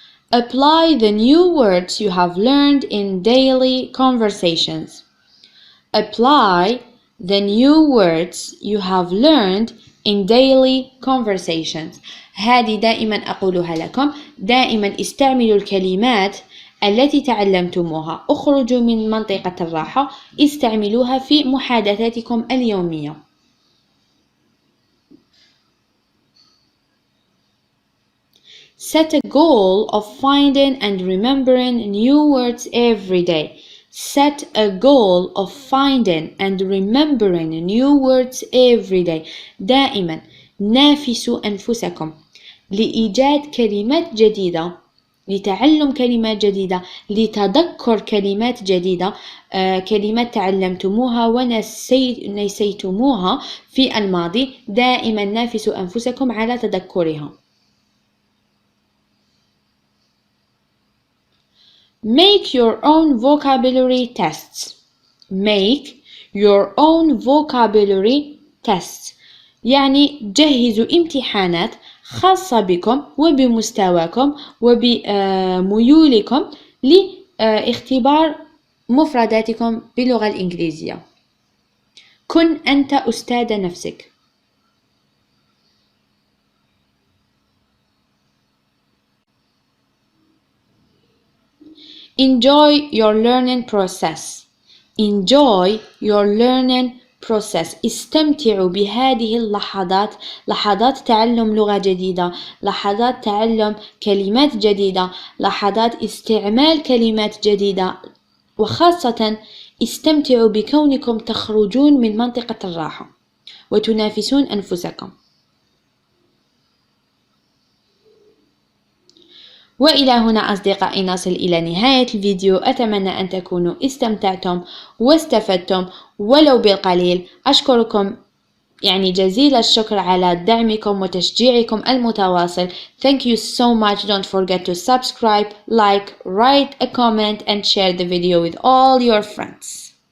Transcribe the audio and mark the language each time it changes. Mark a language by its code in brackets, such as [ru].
[en] Apply the new words you have learned in daily conversations. Apply the new words you have learned in daily conversations. [ar] هذه دائما أقولها لكم، دائما استعملوا الكلمات التي تعلمتموها. اخرجوا من منطقة الراحة، استعملوها في محادثاتكم اليومية. [en] Set a goal of finding and remembering new words every day. Set a goal of finding and remembering new words every day. [ar] دائما نافسوا أنفسكم لإيجاد كلمات جديدة، لتعلم كلمات جديدة، لتذكر كلمات جديدة، كلمات تعلمتموها ونسيتموها في الماضي. دائما نافسوا أنفسكم على تذكرها. [en] Make your own vocabulary tests. Make your own vocabulary tests. [ar] يعني جهزوا امتحانات خاصة بكم وبمستواكم وبميولكم لاختبار مفرداتكم باللغة الإنجليزية. كن أنت أستاذ نفسك. [en] Enjoy your learning process. Enjoy your learning process. [ar] استمتعوا بهذه اللحظات، لحظات تعلم لغة جديدة، لحظات تعلم كلمات جديدة، لحظات استعمال كلمات جديدة، وخاصة استمتعوا بكونكم تخرجون من منطقة الراحة وتنافسون أنفسكم. وإلى هنا أصدقائي نصل إلى نهاية الفيديو. أتمنى أن تكونوا استمتعتم واستفدتم ولو بالقليل. أشكركم يعني جزيل الشكر على دعمكم وتشجيعكم المتواصل. [en] Thank you so much. Don't forget to subscribe, like, write a comment and share the video with all your friends.